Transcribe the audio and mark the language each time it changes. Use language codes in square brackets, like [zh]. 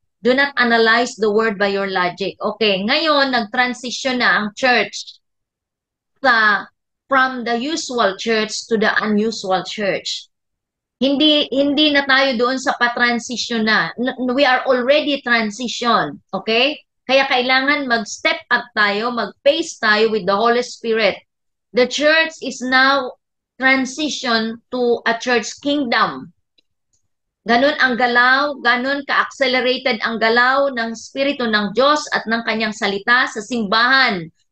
[en] Do not analyze the word by your logic. Okay, [tl] ngayon nag-transition na ang [en] church from the usual church to the unusual church. [tl] Hindi na tayo doon sa pa-transition na. [en] We are already transition, okay? [tl] Kaya kailangan mag-step up tayo, mag-pace tayo [en] with the Holy Spirit. The church is now transition to a church kingdom. [tl] Ganun ang galaw, ganun ka-accelerated ang galaw ng Espiritu ng Diyos at ng kanyang salita sa simbahan.